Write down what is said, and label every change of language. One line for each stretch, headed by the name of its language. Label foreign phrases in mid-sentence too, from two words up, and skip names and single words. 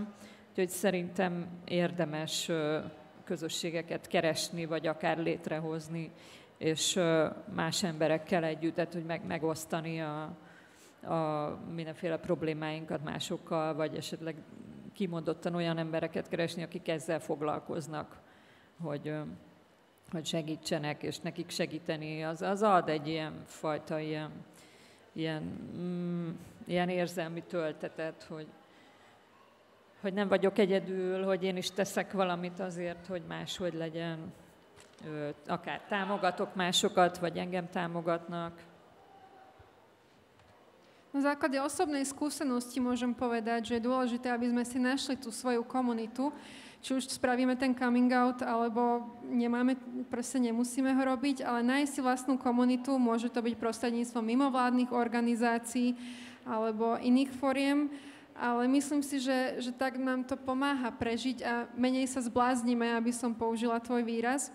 Hungarian: Úgyhogy szerintem érdemes közösségeket keresni, vagy akár létrehozni, és más emberekkel együtt, tehát hogy megosztani a mindenféle problémáinkat másokkal, vagy esetleg kimondottan olyan embereket keresni, akik ezzel foglalkoznak, hogy segítsenek, és nekik segíteni, az ad egy ilyen fajta ilyen érzelmi töltetet, hogy nem vagyok egyedül, hogy én is teszek valamit azért, hogy máshogy legyen. Akár támogatok másokat, vagy engem támogatnak.
Slovak: Na základe osobnej skúsenosti môžem povedať, že je dôležité, aby sme si našli tú svoju komunitu, či už spravíme ten
English: coming out,
Slovak: alebo nemusíme ho robiť, ale nájsť si vlastnú komunitu, môže to byť prostredníctvom mimovládnych organizácií alebo iných foriem, ale myslím si, že tak nám to pomáha prežiť a menej sa zbláznime, aby som použila tvoj výraz.